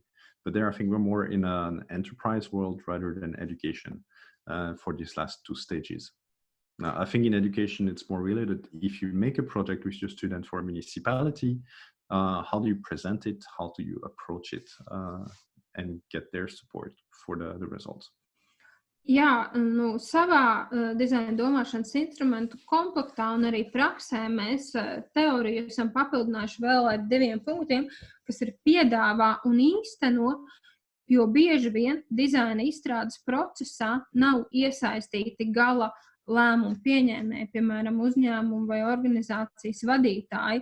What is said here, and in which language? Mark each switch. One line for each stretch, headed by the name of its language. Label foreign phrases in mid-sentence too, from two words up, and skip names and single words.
English: But there, I think we're more in an enterprise world rather than education. For these last two stages. Now, I think in education, it's more related. If you make a project with your student for a municipality, how do you present it? How do you approach it and get their support for the results?
Latvian: Jā, savā dizaina domāšanas instrumentu komplektā un arī praksē mēs teoriju esam papildinājuši vēl ar 2 punktiem, kas ir piedāvā un īsteno, jo bieži vien dizaina izstrādes procesā nav iesaistīti gala lēmumu pieņēmēji, piemēram, uzņēmumu vai organizācijas vadītāji.